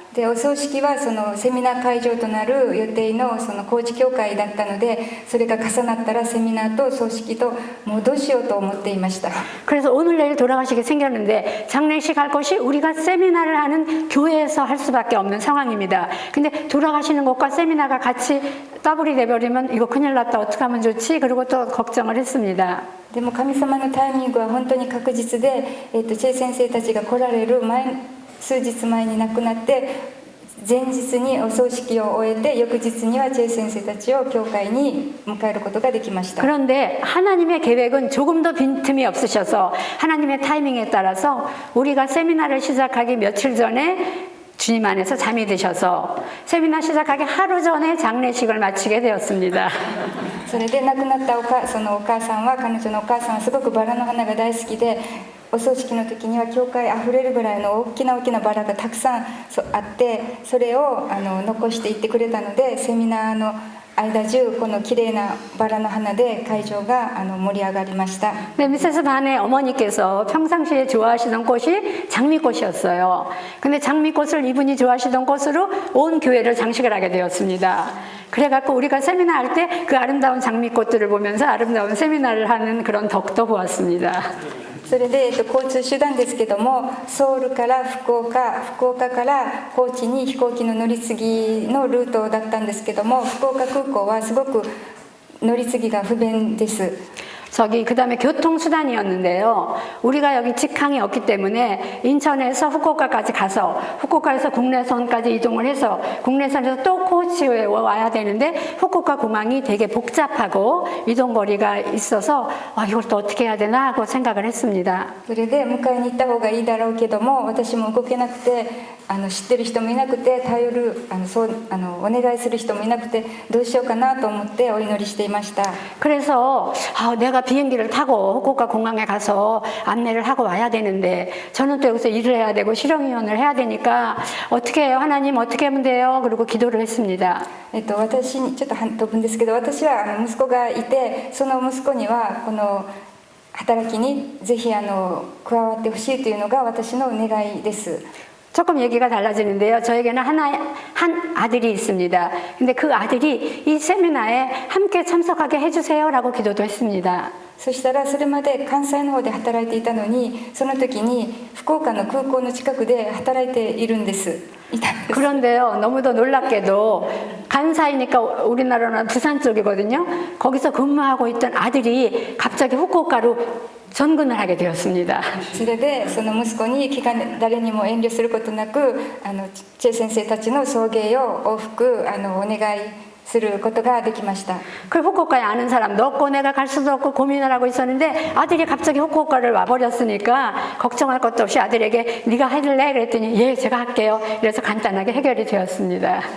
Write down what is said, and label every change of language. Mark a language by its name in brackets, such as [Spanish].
[Japanese] でお葬式はそのセミナー会場となる予定のその高知教会だったので、それが重なったらセミナーと葬式ともうどうしようと思っていました。 [Korean] 그래서 오늘 내일 돌아가시게 생겼는데 장례식 할 곳이 우리가 세미나를 하는 교회에서 할 수밖에 없는 상황입니다. 근데 돌아가시는 것과 세미나가 같이 더블이 돼버리면 이거 큰일 났다, 어떻게 하면 좋지? 그리고 또 걱정을 했습니다. [Japanese] でも神様のタイミングは本当に確実で、チェイ先生たちが来られる数日前に亡くなって前日にお葬式を終えて翌日にはチェイ先生たちを教会に迎えることができました。 [Korean] 그런데 하나님의 계획은 조금도 빈틈이 없으셔서 하나님의 타이밍에 따라서 우리가 세미나를 시작하기 며칠 전에 주님 안에서 잠이 드셔서 세미나 시작하기 하루 전에 장례식을 마치게 되었습니다. [Japanese] それで亡くなったそのお母さんは、彼女のお母さんはすごくバラの花が大好きで、お葬式の時には教会あふれるぐらいの大きなバラがたくさんあって、それを残していってくれたので、セミナーの間中この綺麗なバラの花で会場が盛り上がりました。 [Korean] 네, 미세스 반의 어머니께서 평상시에 좋아하시던 꽃이 장미꽃이었어요. 근데 장미꽃을 이분이 좋아하시던 꽃으로 온 교회를 장식을 하게 되었습니다. 그래갖고 우리가 세미나 할 때 그 아름다운 장미꽃들을 보면서 아름다운 세미나를 하는 그런 덕도 보았습니다. [Japanese] それで、交通手段ですけども、ソウルから福岡から高知に飛行機の乗り継ぎのルートだったんですけども、福岡空港はすごく乗り継ぎが不便です。 [Korean] 그 다음에 교통수단이었는데요. 우리가 여기 직항이 없기 때문에 인천에서 후쿠오카까지 가서 후쿠오카에서 국내선까지 이동을 해서 국내선에서 또 고치에 와야 되는데 후쿠오카 공항이 되게 복잡하고 이동거리가 있어서 이걸 또 어떻게 해야 되나 하고 생각을 했습니다. [Japanese] それで迎えに行った方がいいだろうけども、私も動けなくて知ってる人もいなくて頼るお願いする人もいなくてどうしようかなと思ってお祈りしていました。 [Korean] 그래서 내가 비행기를 타고 후쿠오카 공항에 가서 안내를 하고 와야 되는데 저는 또 여기서 일을 해야 되고 실용위원을 해야 되니까 어떻게 해요? 하나님 어떻게 하면 돼요? 그리고 기도를 했습니다. [Japanese] 私にちょっと飛ぶんですけど、私は息子がいて、その息子にはこの働きにぜひ加わってほしいというのが私の願いです。 [Korean] 조금 얘기가 달라지는데요. 저에게는 한 아들이 있습니다. 근데 그 아들이 이 세미나에 함께 참석하게 해주세요라고 기도도 했습니다. [Japanese] そしたらそれまで関西の方で働いていたのに、その時に福岡の空港の近くで働いているんです。 [Korean] 그런데요, 너무도 놀랍게도 간사이니까 우리나라는 부산 쪽이거든요. 거기서 근무하고 있던 아들이 갑자기 후쿠오카로 전근을 하게 되었습니다. [Japanese] それでその息子に誰にも遠慮することなくチェ先生たちの送迎を往復お願いすることができました。 [Korean] 그 후쿠오카에 아는 사람도 없고 내가 갈 수도 없고 고민을 하고 있었는데 아들이 갑자기 후쿠오카를 와버렸으니까 걱정할 것도 없이 아들에게 네가 할래? 그랬더니 예 제가 할게요. 그래서 간단하게 해결이 되었습니다.